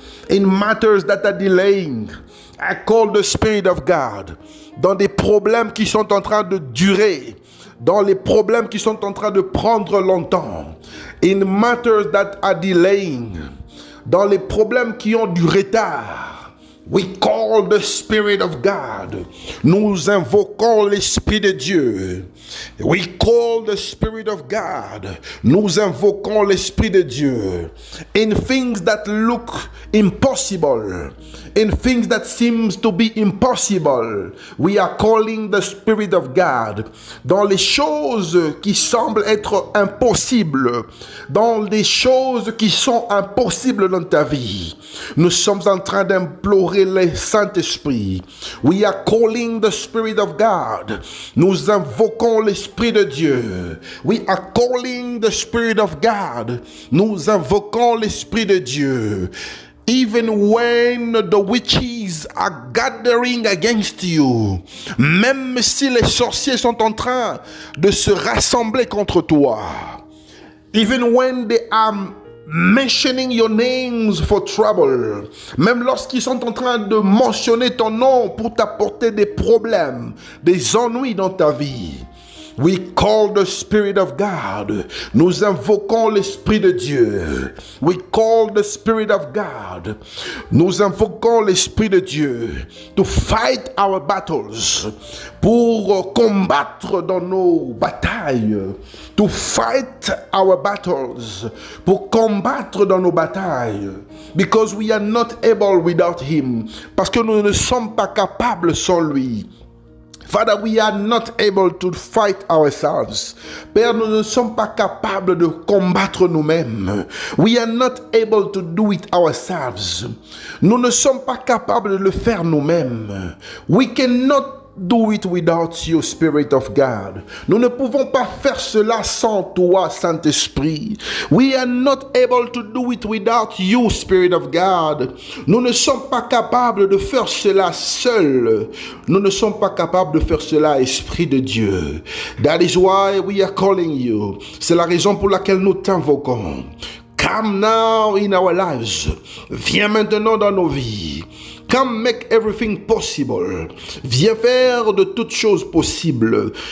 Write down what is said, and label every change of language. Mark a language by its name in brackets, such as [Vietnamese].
[English] In matters that are delaying, I call the Spirit of God. [French] Dans des problèmes qui sont en train de durer, dans les problèmes qui sont en train de prendre longtemps, [English] in matters that are delaying, [French] dans les problèmes qui ont du retard, [English] we call the Spirit of God. [French] Nous invoquons l'Esprit de Dieu. [English] We call the Spirit of God. [French] Nous invoquons l'Esprit de Dieu. [English] In things that look impossible, in things that seems to be impossible, we are calling the Spirit of God. [French] Dans les choses qui semblent être impossibles, dans les choses qui sont impossibles dans ta vie, nous sommes en train d'implorer le Saint-Esprit. [English] We are calling the Spirit of God. [French] Nous invoquons l'Esprit de Dieu. [English] We are calling the Spirit of God. [French] Nous invoquons l'Esprit de Dieu. [English] Even when the witches are gathering against you, [French] même si les sorciers sont en train de se rassembler contre toi, [English] even when they are mentioning your names for trouble, [French] même lorsqu'ils sont en train de mentionner ton nom pour t'apporter des problèmes, des ennuis dans ta vie, [English] we call the Spirit of God. [French] Nous invoquons l'Esprit de Dieu. [English] We call the Spirit of God. [French] Nous invoquons l'Esprit de Dieu [English] to fight our battles, [French] pour combattre dans nos batailles. [English] To fight our battles, [French] pour combattre dans nos batailles. [English] Because we are not able without Him. [French] Parce que nous ne sommes pas capables sans lui. [English] Father, we are not able to fight ourselves. [French] Père, nous ne sommes pas capables de combattre nous-mêmes. [English] We are not able to do it ourselves. [French] Nous ne sommes pas capables de le faire nous-mêmes. [English] We cannot do it without you, Spirit of God. [French] Nous ne pouvons pas faire cela sans toi, Saint-Esprit. [English] We are not able to do it without you, Spirit of God. [French] Nous ne sommes pas capables de faire cela seuls. Nous ne sommes pas capables de faire cela, Esprit de Dieu. [English] That is why we are calling you. [French] C'est la raison pour laquelle nous t'invoquons. [English] Come now in our lives. [French] Viens maintenant dans nos vies. [English] Come make everything possible. [French] Viens faire de toutes choses possibles.